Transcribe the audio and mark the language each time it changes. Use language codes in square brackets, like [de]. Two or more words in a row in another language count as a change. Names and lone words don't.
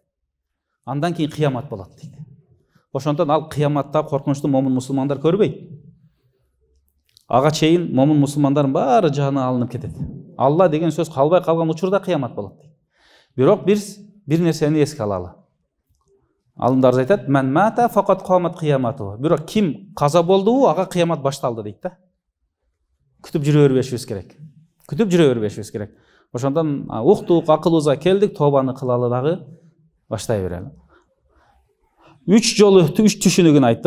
[ky] Андан кийин кыямат болот дейт. Ошондон ал кыяматта коркунучтуу момун мусулмандар көрбөйт. Ага чейин момун мусулмандардын баары жаны алынып кетет. Алла деген сөз калбай калган учурда кыямат болот дейт. Бирок бир нерсени эске алалы. Алымдар айтат: [ar] "من مات فقد قامت قيامته." [ky] Бирок ким каза болду, ага кыямат башталды дейт да. Күтүп жүрө бербешибиз керек. Ошондон уктук, акылыбызга келдик, тообаны кылалы дагы баштай берели. 3 жолу 3 түшүнүгүн айттык.